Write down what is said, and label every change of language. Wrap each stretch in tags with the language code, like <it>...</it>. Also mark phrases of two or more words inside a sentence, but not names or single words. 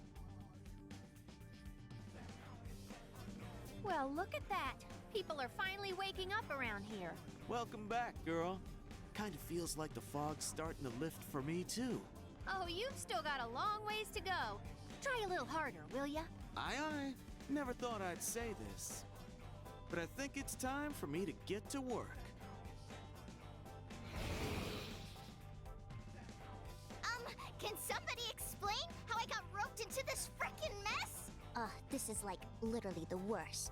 <en>Well, look at that. People are finally waking up around here. Welcome back, girl. Kind of feels like the fog's starting to lift for me, too. Oh, you've still got a long ways to go. Try a little harder, will ya? Aye, aye. Never thought I'd say this. But I think it's time for me to get to work. Can somebody explain how I got roped into this frickin' mess? This is like literally the worst.</en>